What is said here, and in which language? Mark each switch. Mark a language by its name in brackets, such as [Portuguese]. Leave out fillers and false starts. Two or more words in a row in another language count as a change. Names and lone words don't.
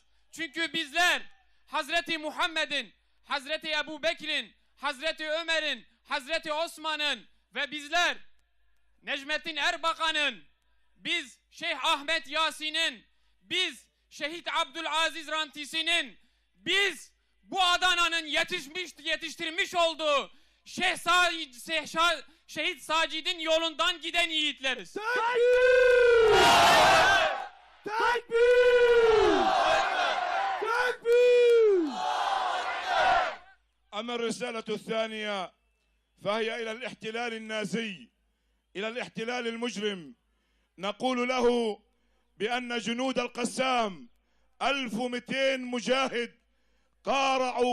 [Turkish] Çünkü bizler Hazreti Muhammed'in, Hazreti Ebu Bekir'in, Hazreti Ömer'in, Hazreti Osman'ın ve bizler Necmettin Erbakan'ın, biz Şeyh Ahmet Yasin'in, biz Şehit Abdülaziz Rantisi'nin, biz bu Adana'nın yetiştirmiş olduğu Şehit Sacid'in yolundan giden yiğitleriz. [Arabic] أما الرسالة الثانية فهي إلى الاحتلال النازي، إلى الاحتلال المجرم. نقول له بأن جنود القسام 1200 مجاهد قارعوا